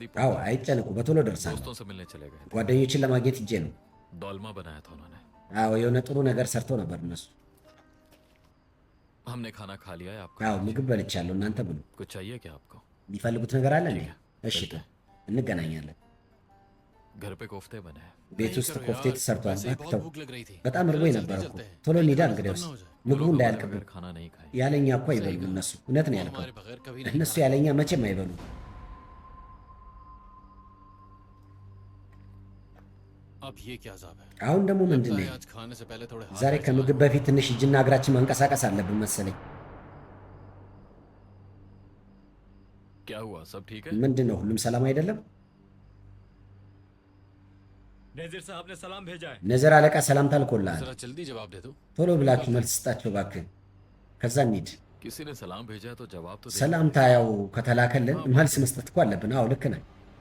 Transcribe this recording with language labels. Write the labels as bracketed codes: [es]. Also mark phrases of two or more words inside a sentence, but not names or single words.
[am] አዎ [hi] पहुंच [am] አይጨነቁ፣ በቶሎ ደርሳለሁ። [hi] दोस्तों से मिलने चले गए थे। [am] ጓደኞችን ለማግኘት ሂጄ ነው። [hi] डोलमा बनाया था उन्होंने। [am] አዎ የሆነ ጥሩ ነገር ሰርተው ነበር እነሱ። [hi] हमने खाना खा लिया है, आपका [am] አዎ ምግብ በልቻለሁ፣ እናንተ ብሉ። [hi] कुछ चाहिए क्या आपको? [am] የሚፈልጉት ነገር አለ እንዴ? እሺ [hi] चलते [am] ጥሩ፣ [hi] हैं। [am] እንገናኛለን። [hi] घर पे कोफ्ते बने हैं। [am] ቤት ውስጥ ኮፍቴ ተሰርቷል። ባክተው በጣም እርቦኝ ነበር እኮ። ቶሎ እንሂዳ እንግዲያውስ፣ ምግቡ [hi] लोग हमारे [am] እንዳያልቅብን። [hi] बगैर खाना नहीं खाए। [am] ያለኛ እኮ አይበሉም እነሱ። እውነት ነው ያልከው፣ እነሱ ያለኛ መቼም አይበሉም። [hi] अब ये क्या अजाब है? [am] አሁን ደግሞ ምንድን [hi] लगता [am] ነው? [hi] है आज खाने से पहले थोड़े हाथ [am] ዛሬ [hi] पैर [am] ከምግብ [hi] चलाने [am] በፊት ትንሽ እጅና እግራችን ማንቀሳቀስ አለብን मሰለኝ። [hi] क्या हुआ, सब ठीक है? [am] ምንድን ነው ሁሉም ሰላም አይደለም? [hi] नजीर साहब ने सलाम भेजा है। [am] ነዘር አለቃ ሰላምታ ልኮልሃል። [hi] जरा जल्दी जवाब दे दो। [am] ቶሎ ብላችሁ መልስ ስጣቸው እባክህ። ከዛ እንሂድ። [hi] किसी ने सलाम भेजा है तो जवाब तो दे। [am] ሰላምታ ያው ከተላከልን መልስ መስጠት እኮ አለብን። አዎ ልክ ነህ።